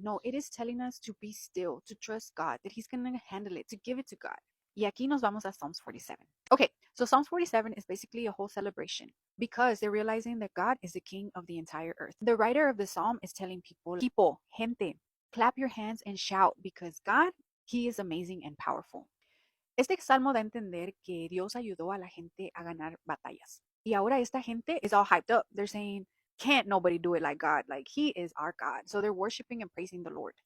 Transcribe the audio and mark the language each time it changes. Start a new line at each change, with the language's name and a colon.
English: No, it is telling us to be still, to trust God, that he's going to handle it, to give it to God.
Spanish: Y aquí nos vamos a
English: Psalms 47. Okay, so Psalms 47 is basically a whole celebration because they're realizing that God is the king of the entire earth. The writer of the psalm is telling people, gente, clap your hands and shout because God, he is amazing and powerful.
Spanish: Este salmo da a entender que Dios ayudó a la gente a ganar batallas. Y ahora esta gente
English: is all hyped up. They're saying, can't nobody do it like God. Like, he is our God. So they're worshiping and praising the Lord.